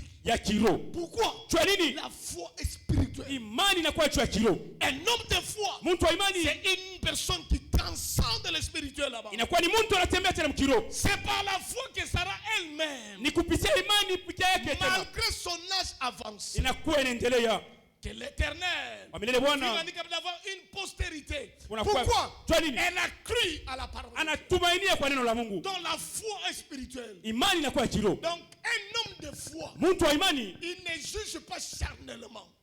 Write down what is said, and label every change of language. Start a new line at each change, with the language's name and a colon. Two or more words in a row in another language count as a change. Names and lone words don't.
Swahili: Ya kiroho.
French: Pourquoi?
Swahili: Kwa nini?
French: La foi est spirituelle.
Swahili: Imani inakuwa ya kiroho.
French: Un homme de foi.
Swahili: Mtu wa imani
French: c'est une personne qui transcende le spirituel là-bas.
Swahili: Inakuwa ni mtu anatembea tena mkiroho.
French: C'est par la foi que Sarah elle-même.
Swahili: Ni kupitia imani pekee yake tena.
French: Malgré son âge avancé.
Swahili: Inakuwa inaendelea.
French: Que l'Éternel va d'avoir une postérité. Pourquoi? Elle a cru à la parole. Donc la foi est spirituelle. Donc un homme de foi, il ne juge pas charnellement.